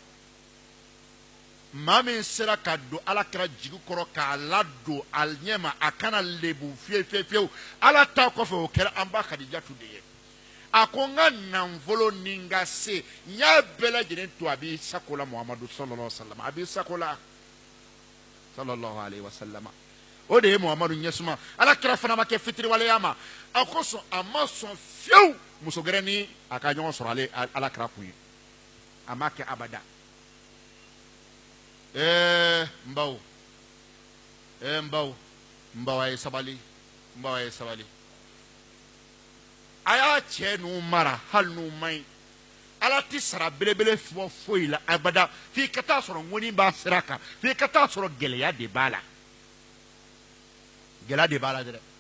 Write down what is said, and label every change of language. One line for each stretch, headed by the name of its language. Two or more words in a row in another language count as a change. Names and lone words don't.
Bambara: maa min sera ka don alakira jigi kɔrɔ k'a ladon a ɲɛma a kana lebu fiyewu ala ta kɔfɛ o kɛra an ba Kadijatu de ye a ko n ka nafolo ni n ka se n y'a bɛɛ lajɛlen to a b'i sago la Muhamadu
Arabic: صلى الله عليه وسلم
Bambara: a b'i sago la
Arabic: صلى الله عليه وسلم
Bambara: o de ye Muhamadu ɲɛsuma alakira fana ma kɛ fitiriwaleya ma a ko sɔn a ma sɔn fiyewu muso gɛrɛ ni a ka ɲɔgɔn sɔrɔ alakira kun ye a ma kɛ abada n baw a ye sabali a y'a cɛ n'u mara hali n'u man ɲi ala ti sara belebele fɔ foyi la abada f'i ka taa sɔrɔ ŋɔni b'a sira kan f'i ka taa sɔrɔ gɛlɛya de b'a la dɛ